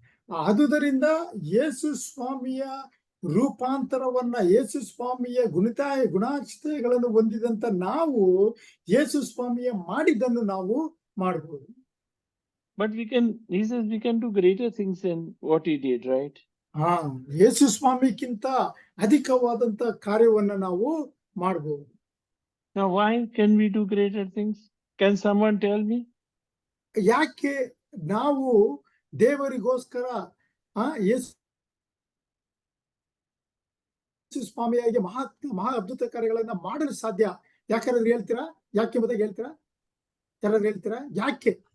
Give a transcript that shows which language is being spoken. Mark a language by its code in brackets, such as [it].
[kn] ಆದುದರಿಂದ ಯೇಸು ಸ್ವಾಮಿಯ ರೂಪಾಂತರವನ್ನ, ಯೇಸು ಸ್ವಾಮಿಯ ಗುಣಾಶ್ರಯಗಳನ್ನು ಹೊಂದಿದಂತ ನಾವು ಯೇಸು ಸ್ವಾಮಿಯ ಮಾಡಿದ್ದನ್ನು ನಾವು ಮಾಡಬಹುದು. [en] But he says we can do greater things than what he did, right? [kn] ಯೇಸು ಸ್ವಾಮಿಗಿಂತ ಅಧಿಕವಾದಂತ ಕಾರ್ಯವನ್ನ ನಾವು ಮಾಡಬಹುದು. [en] Now, why can we do greater things? Can someone tell me? [kn] ಯಾಕೆ ನಾವು ದೇವರಿಗೋಸ್ಕರ ಯೇಸು ಸ್ವಾಮಿಯಾಗಿ ಮಹಾ ಅದ್ಭುತ ಕಾರ್ಯಗಳನ್ನ ಮಾಡಲು ಸಾಧ್ಯ? ಯಾಕಾದ್ರೂ ಹೇಳ್ತೀರಾ? ಯಾಕೆ ಎಂಬುದಾಗಿ ಹೇಳ್ತೀರಾ? ಯಾರಾದ್ರೂ ಹೇಳ್ತೀರಾ ಯಾಕೆ?